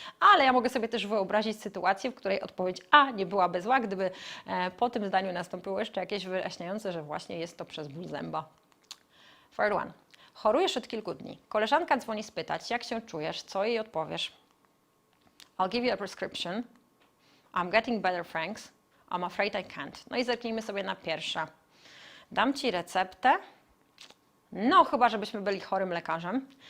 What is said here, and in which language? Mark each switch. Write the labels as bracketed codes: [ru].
[pl] Ale ja mogę sobie też wyobrazić sytuację, w której odpowiedź A nie byłaby zła, gdyby po tym zdaniu nastąpiło jeszcze jakieś wyjaśniające, że właśnie jest to przez ból zęba. [en] Third one. [pl] Chorujesz od kilku dni. Koleżanka dzwoni spytać, jak się czujesz, co jej odpowiesz? [en] I'll give you a prescription. I'm getting better, thanks. I'm afraid I can't. [pl] No i zerknijmy sobie na pierwsze. Dam Ci receptę. No, chyba żebyśmy byli chorym lekarzem.